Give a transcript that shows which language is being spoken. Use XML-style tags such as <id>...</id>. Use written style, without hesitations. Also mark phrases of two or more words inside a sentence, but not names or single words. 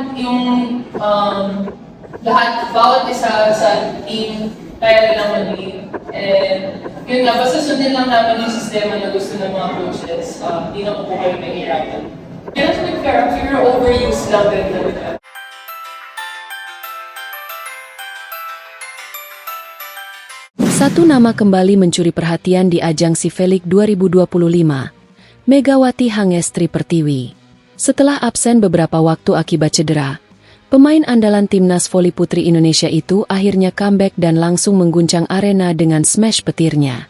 <tl>yung lahat, bawat isa sa team, kaya nilang mag-lead. And yun nga, basta sundin lang namin yung sistema na gusto ng mga coaches, hindi na po kayo mahirapan. Kaya</tl> <en>to be fair, fear overuse</en> <tl>lang din talaga.</tl> <id>Satu nama kembali mencuri perhatian di ajang Cifelik 2025, Megawati Hangestri Pertiwi. Setelah absen beberapa waktu akibat cedera, pemain andalan timnas voli putri Indonesia itu akhirnya comeback dan langsung mengguncang arena dengan smash petirnya.</id>